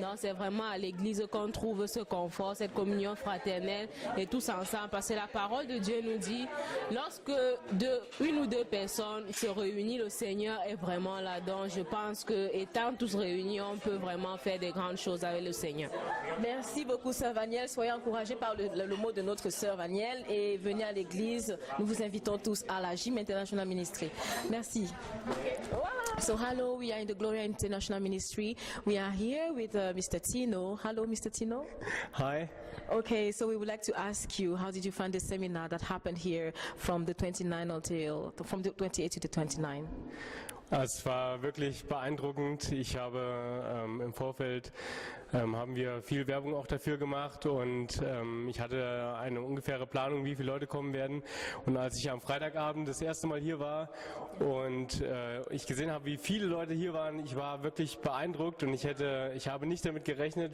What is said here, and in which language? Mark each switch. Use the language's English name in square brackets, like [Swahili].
[French] Donc c'est vraiment à l'église qu'on trouve ce confort, cette communion fraternelle et tous ensemble, parce que la parole de Dieu nous dit, lorsque une ou deux personnes se réunissent, le Seigneur est vraiment là. Donc je pense que étant tous réunis, on peut vraiment faire des grandes choses avec le Seigneur. Merci beaucoup sœur Vaniel, soyez encouragés par le mot de notre sœur Vaniel et venez à l'église. Nous vous invitons tous à la Gym International Ministry. Merci. [English] So hello, we are in the Gloria International Ministry. We are here with Mr. Tino. Hello, Mr. Tino. Hi. Okay, so we would like to ask you, how did you find the seminar that happened here from the 28 to the 29? [German] Es war wirklich beeindruckend. Ich habe im Vorfeld haben wir viel Werbung auch dafür gemacht und ich hatte eine ungefähre Planung, wie viele Leute kommen werden. Und als ich am Freitagabend das erste Mal hier war und ich gesehen habe, wie viele Leute hier waren, ich war wirklich beeindruckt und ich habe nicht damit gerechnet.